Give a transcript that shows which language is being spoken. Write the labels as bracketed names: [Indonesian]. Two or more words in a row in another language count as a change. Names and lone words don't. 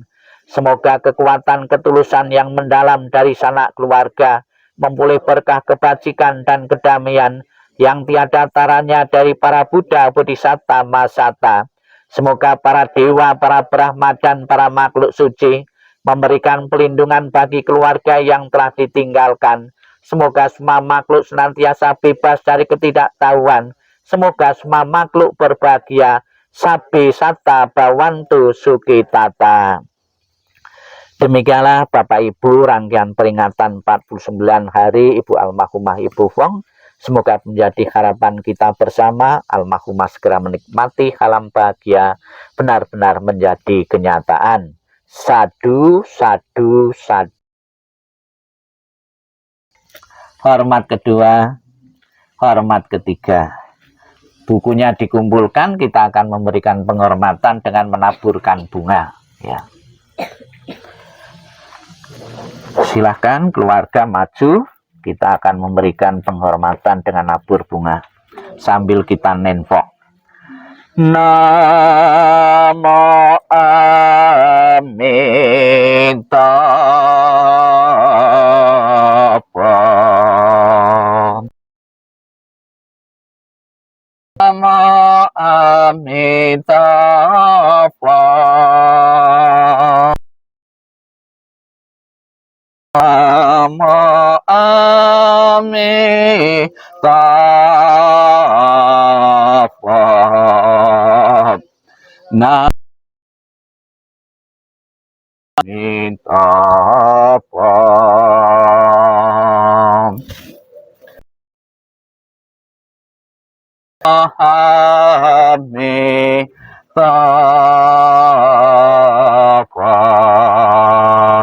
[Indonesian] Semoga kekuatan ketulusan yang mendalam dari sanak keluarga memulih berkah kebajikan dan kedamaian yang tiada taranya dari para Buddha, Bodhisatta, Mahasata. Semoga para dewa, para Brahma, dan para makhluk suci memberikan pelindungan bagi keluarga yang telah ditinggalkan. Semoga semua makhluk senantiasa bebas dari ketidaktahuan. Semoga semua makhluk berbahagia. [Pali] Sabbe satta bhavantu sukhitata. [Indonesian] Demikianlah Bapak Ibu rangkaian peringatan 49 hari Ibu almarhumah Ibu Wong. Semoga menjadi harapan kita bersama almarhumah segera menikmati alam bahagia benar-benar menjadi kenyataan. [Pali] Sadu, sadu, sadu. [Indonesian] Hormat kedua, hormat ketiga. Bukunya dikumpulkan, kita akan memberikan penghormatan dengan menaburkan bunga. Ya. Silahkan keluarga maju, kita akan memberikan penghormatan dengan nabur bunga sambil kita nenpok. Namo Amitabha. Namo Amitabha. Namo Amitabha. Namo Amitabha. Amitabha.